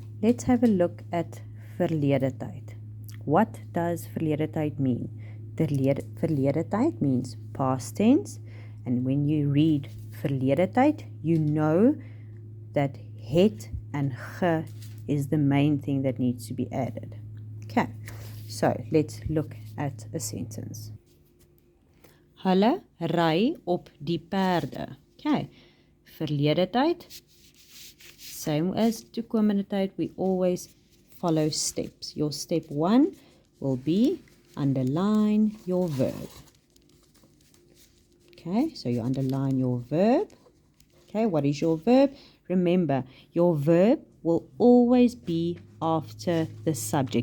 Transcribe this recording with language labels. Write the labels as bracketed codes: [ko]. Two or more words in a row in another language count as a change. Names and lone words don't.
[en] Let's have a look at [af] verlede tyd. [en] What does [af] verlede tyd [en] mean? [af] Verlede tyd [en] means past tense, and when you read [af] verlede tyd, [en] you know that het and ge is the main thing that needs to be added. Okay, so let's look at a sentence. [af] Hulle ry op die perde. [en] Okay, [af] verlede tyd, [en] same as [af] toekomende tyd, [en] we always follow steps. Your step 1 will be underline your verb. Okay, so you underline your verb. Okay, what is your verb? Remember, your verb will always be after the subject.